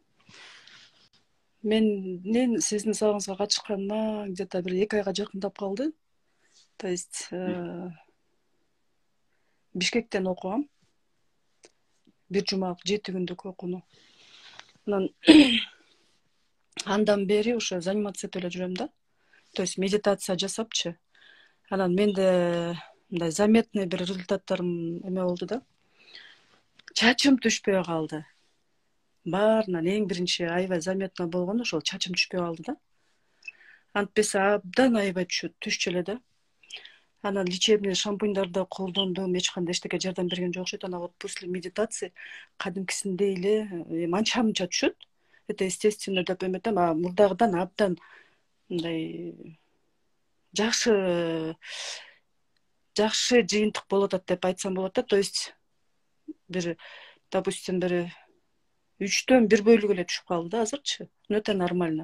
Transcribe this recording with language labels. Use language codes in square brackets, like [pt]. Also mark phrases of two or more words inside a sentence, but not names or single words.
[ky] Менин сиздин сабагыңызга катышканыма где-то бир 2 айга жакындап калды. [ru] То есть [ky] Бишкектен окугам. Бир жумалык 7 күндүк окууну. Анан андан бери ошо заниматься этип эле жүрөм да. [ru] То есть [ky] медитация жасапчы. Анан менде мындай заметный бир результаттарым эме болду да. Чачым түшпөй калды. Баарынан эң биринчи аябай заметно болгону ошол чачым түшпөй калды да. Антпесе абдан аябай түшчү эле да. Анан лечебный шампуньдарды колдондум, эч кандай эчтеке жардам берген жок окшойт. Анан [ru] вот после медитации [ky] кадимкисиндей эле манча түшөт. [ru] Это естественно [ky] деп эметем, а мурдагыдан абдан мындай жакшы жыйынтык болуп атат деп айтсам болот да. [ru] То есть [ky] бир, допустим, бир 3төн 1 бөлүгү эле түшүп калды да азырчы. [ru] Это нормально.